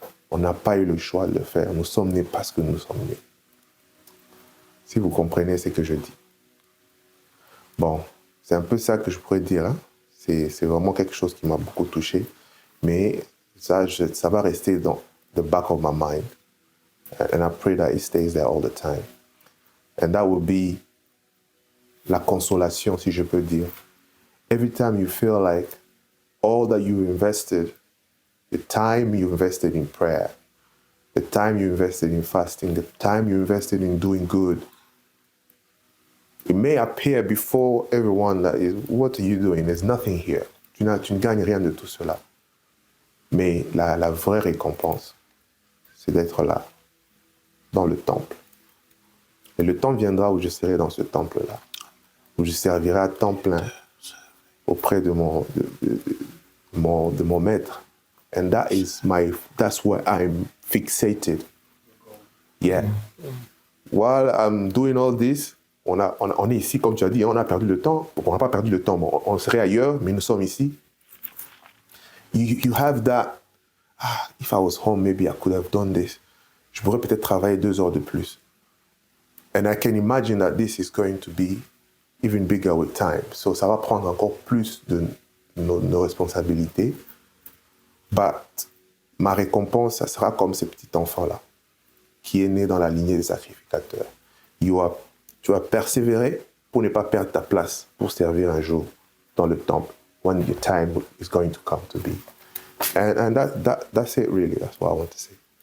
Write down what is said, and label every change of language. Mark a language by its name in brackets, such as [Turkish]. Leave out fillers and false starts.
[French] On n'a pas eu le choix de le faire. Nous sommes nés parce que nous sommes nés. Si vous comprenez ce que je dis. Bon, c'est un peu ça que je pourrais dire. Hein. C'est vraiment quelque chose qui m'a beaucoup touché. Mais ça va rester dans [English] the back of my mind. And I pray that it stays there all the time. And that will be [French] la consolation, si je peux dire. [English] Every time you feel like all that you invested, the time you invested in prayer, the time you invested in fasting, the time you invested in doing good, it may appear before everyone that is, what are you doing? There's nothing here. [French] Tu ne gagnes rien de tout cela. Mais la vraie récompense, c'est d'être là, dans le temple. Et le temps viendra où je serai dans ce temple-là, où je servirai à temps plein auprès de mon maître. [English] And that's where I'm fixated. Yeah. While I'm doing all this, [French] on est ici, comme tu as dit, on a perdu le temps. On n'a pas perdu le temps, bon, on serait ailleurs, mais nous sommes ici. [English] You have that, if I was home, maybe I could have done this. [French] Je pourrais peut-être travailler 2 heures de plus. [English] And I can imagine that this is going to be even bigger with time. [French] So ça va prendre encore plus de nos responsabilités. But ma récompense, ça sera comme ce petit enfant-là, qui est né dans la lignée des sacrificateurs. Tu vas persévérer pour ne pas perdre ta place pour servir un jour dans le temple, [English] when your time is going to come to be. And that's it really, that's what I want to say.